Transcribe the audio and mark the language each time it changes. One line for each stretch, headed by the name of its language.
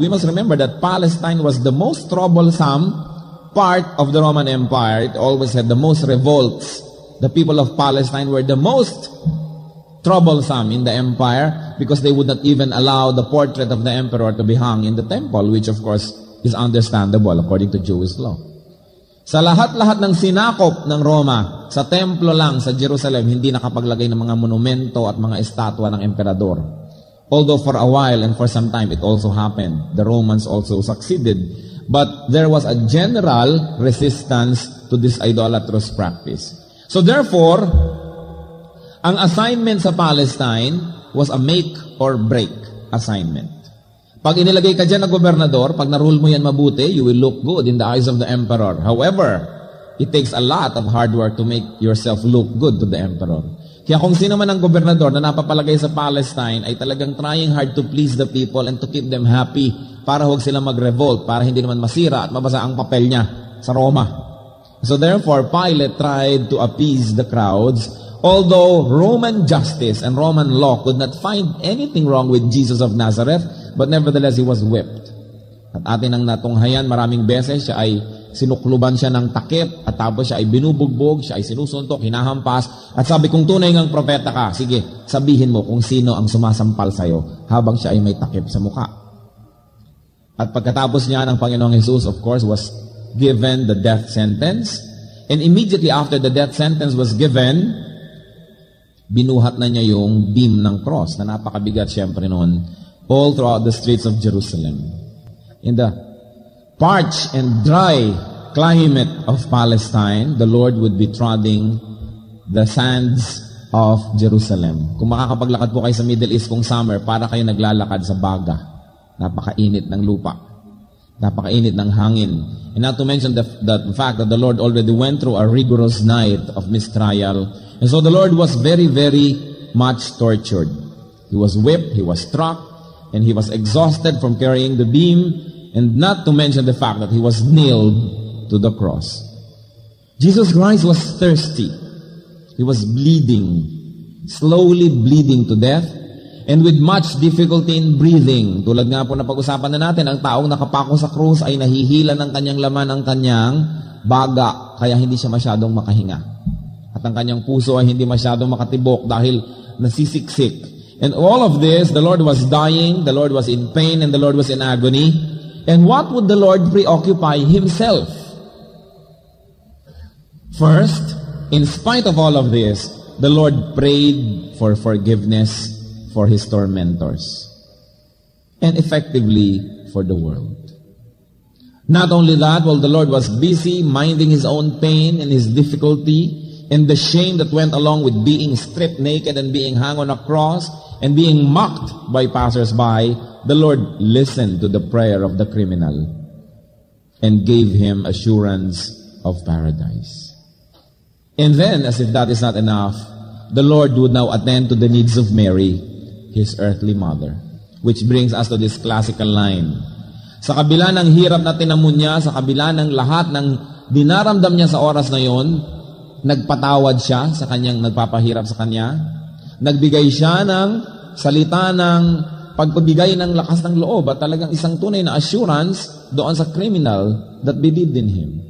English: We must remember that Palestine was the most troublesome part of the Roman Empire. It always had the most revolts. The people of Palestine were the most troublesome in the empire because they would not even allow the portrait of the emperor to be hung in the temple, which of course is understandable according to Jewish law.
Filipino: Sa lahat-lahat ng sinakop ng Roma, sa templo lang sa Jerusalem, hindi nakapaglagay ng mga monumento at mga estatwa ng emperador.
English: Although for a while and for some time it also happened. The Romans also succeeded. But there was a general resistance to this idolatrous practice. So therefore, ang assignment sa Palestine was a make or break assignment.
Filipino: Pag inilagay ka dyan na gobernador, pag narule mo yan mabuti,
English: you will look good in the eyes of the emperor. However, it takes a lot of hard work to make yourself look good to the emperor.
Filipino: Kaya kung sino man ang gobernador na napapalagay sa Palestine ay talagang
English: trying hard to please the people and to keep them happy
Filipino: para huwag sila mag-revolt, para hindi naman masira at mabasa ang papel niya sa Roma.
English: So therefore, Pilate tried to appease the crowds. Although Roman justice and Roman law could not find anything wrong with Jesus of Nazareth, but nevertheless, he was whipped.
Filipino: At atin ang natunghayan, maraming beses siya ay sinukluban siya ng takip, at tapos siya ay binubugbog, siya ay sinusuntok, hinahampas, at sabi, kung tunay ngang propeta ka, sige, sabihin mo kung sino ang sumasampal sa'yo, habang siya ay may takip sa muka. At pagkatapos niya, ang Panginoong Jesus,
English: of course, was given the death sentence, and immediately after the death sentence was given,
Filipino: binuhat na niya yung beam ng cross na napakabigat siyempre noon
English: all throughout the streets of Jerusalem. In the parched and dry climate of Palestine, the Lord would be treading the sands of Jerusalem.
Filipino: Kung makakapaglakad po kayo sa Middle East kung summer, para kayo naglalakad sa baga. Napakainit ng lupa. Napakainit ng hangin.
English: And not to mention the fact that the Lord already went through a rigorous night of mistrial. And so the Lord was very, very much tortured. He was whipped, he was struck, and he was exhausted from carrying the beam, and not to mention the fact that he was nailed to the cross. Jesus Christ was thirsty. He was bleeding, slowly bleeding to death, and with much difficulty in breathing.
Filipino: Tulad nga po na pag-usapan na natin, ang taong nakapako sa krus ay nahihila ng kanyang laman ang kanyang baga, kaya hindi siya masyadong makahinga. At ang kanyang puso ay hindi masyadong makatibok dahil nasisiksik.
English: And all of this, the Lord was dying, the Lord was in pain, and the Lord was in agony. And what would the Lord preoccupy Himself? First, in spite of all of this, the Lord prayed for forgiveness for His tormentors. And effectively, for the world. Not only that, while the Lord was busy minding His own pain and His difficulty, and the shame that went along with being stripped naked and being hung on a cross and being mocked by passers-by, the Lord listened to the prayer of the criminal and gave him assurance of paradise. And then, as if that is not enough, the Lord would now attend to the needs of Mary, His earthly mother. Which brings us to this classical line.
Filipino: Sa kabila ng hirap na tinamo niya, sa kabila ng lahat ng dinaramdam niya sa oras na yon, nagpatawad siya sa kanyang nagpapahirap sa kanya. Nagbigay siya ng salita ng pagpabigay ng lakas ng loob at talagang isang tunay na assurance doon sa criminal
English: that believed in him.